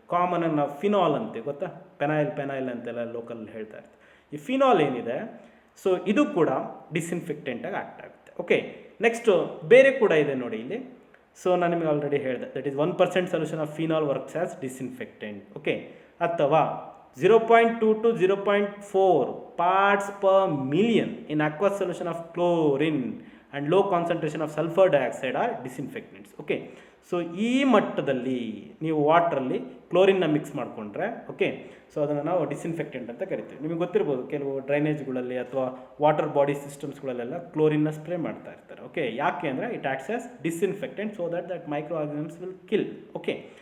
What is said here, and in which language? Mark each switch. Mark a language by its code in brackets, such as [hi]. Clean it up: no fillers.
[kn] ಕಾಮನಾಗಿ ನಾವು ಫಿನಾಲ್ ಅಂತೀವಿ, ಗೊತ್ತಾ, ಪೆನೈಲ್ ಅಂತೆಲ್ಲ ಲೋಕಲ್ ಹೇಳ್ತಾ ಇರ್ತೀವಿ. ಈ ಫಿನಾಲ್ ಏನಿದೆ, ಸೊ ಇದು ಕೂಡ ಡಿಸ್ಇನ್ಫೆಕ್ಟೆಂಟಾಗಿ ಆ್ಯಕ್ಟ್ ಆಗುತ್ತೆ. ಓಕೆ, ನೆಕ್ಸ್ಟು ಬೇರೆ ಕೂಡ ಇದೆ ನೋಡಿ ಇಲ್ಲಿ. ಸೊ ನಾನು ನಿಮಗೆ ಆಲ್ರೆಡಿ ಹೇಳಿದೆ, [en] That is 1% solution of phenol works as disinfectant. Okay, ಅಥವಾ 0.2 to 0.4 parts per million in aqueous solution of chlorine and low concentration of sulfur dioxide are disinfectants. [kn] Okay, so ಈ ಮಟ್ಟದಲ್ಲಿ ನೀವು ವಾಟ್ರಲ್ಲಿ ಕ್ಲೋರಿನ್ನ ಮಿಕ್ಸ್ ಮಾಡಿಕೊಂಡ್ರೆ, okay, so ಅದನ್ನು ನಾವು disinfectant ಅಂತ ಕರಿತೀವಿ. ನಿಮಗೆ ಗೊತ್ತಿರ್ಬೋದು, ಕೆಲವು ಡ್ರೈನೇಜ್ಗಳಲ್ಲಿ ಅಥವಾ ವಾಟರ್ ಬಾಡಿ ಸಿಸ್ಟಮ್ಸ್ಗಳಲ್ಲೆಲ್ಲ ಕ್ಲೋರಿನ್ನ ಸ್ಪ್ರೇ ಮಾಡ್ತಾ ಇರ್ತಾರೆ. ಓಕೆ, ಯಾಕೆ ಅಂದರೆ [en] It acts as disinfectant, so that micro organisms will kill. [kn] Okay,